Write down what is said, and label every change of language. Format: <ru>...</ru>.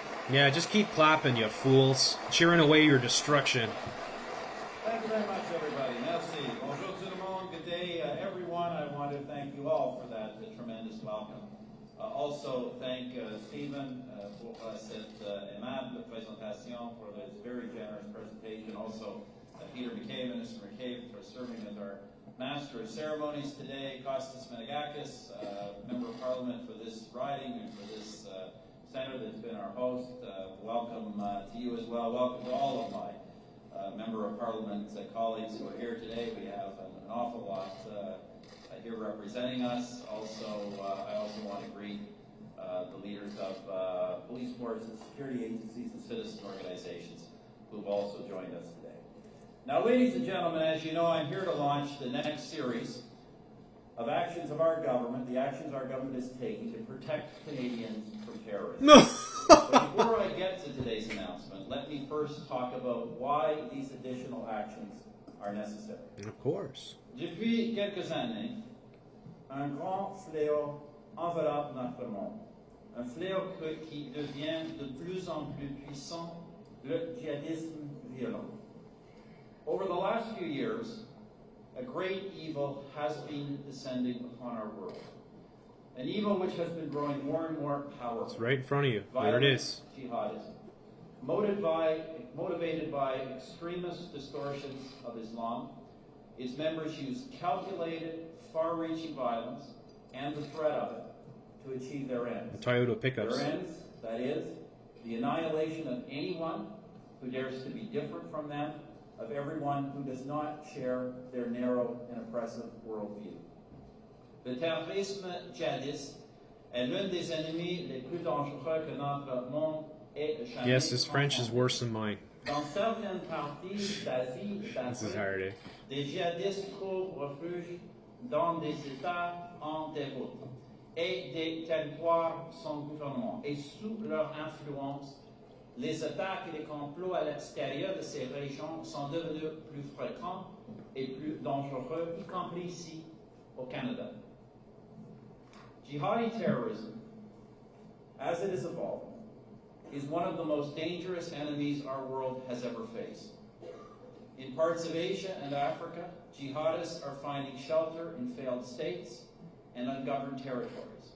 <en>Yeah, just keep clapping, you fools. Cheering away your destruction. Thank you very much, everybody.</en> <fr>Merci. Bonjour tout le monde.</fr> <en>Good day, everyone. I want to thank you all for that tremendous welcome. Also, thank Stephen</en> <fr>pour cette aimable présentation,</fr> <en>for this very generous presentation. Also, Peter McKay, Minister McKay, for serving as our Master of Ceremonies today. Kostas Menegakis, Member of Parliament for this riding and for this Senator that's been our host. Welcome to you as well. Welcome to all of my Member of Parliament colleagues who are here today. We have an awful lot here representing us. Also, I also want to greet the leaders of police forces, security agencies, and citizen organizations who have also joined us today. Now, ladies and gentlemen, as you know, I'm here to launch the next series of actions of our government, the actions our government is taking to protect Canadians from terrorism. No. But before I get to today's announcement, let me first talk about why these additional actions are necessary. Of course.</en> <fr>Depuis quelques années, un grand fléau enveloppe notre monde. Un fléau qui devient de plus en plus puissant, le djihadisme violent.</fr> <en>Over the last few years, a great evil has been descending upon our world. An evil which has been growing more and more powerful. It's right in front of you. There it is. Jihadism. Motivated by extremist distortions of Islam, its members use calculated, far-reaching violence and the threat of it to achieve their ends. The Toyota pickups. Their ends, that is, the annihilation of anyone who dares to be different from them of everyone who does not share their narrow and oppressive worldview.</en> <fr>Le terrorisme djihadiste est l'un des ennemis les plus dangereux que notre monde ait jamais.</fr> <en>Yes, his French is worse than mine.</en> <fr>Dans certaines parties d'Asie et</fr> <en>This is</en> <fr>d'Afrique,</fr> <en>hard, eh?</en> <fr>des djihadistes trouvent refuge dans des États en déroute et des territoires sans gouvernement. Et sous leur influence, les attaques et les complots à l'extérieur de ces régions sont devenus plus fréquents et plus dangereux, y compris ici au Canada.</fr> <en>Jihadi terrorism, as it is evolving, is one of the most dangerous enemies our world has ever faced. In parts of Asia and Africa, jihadists are finding shelter in failed states and ungoverned territories.</en>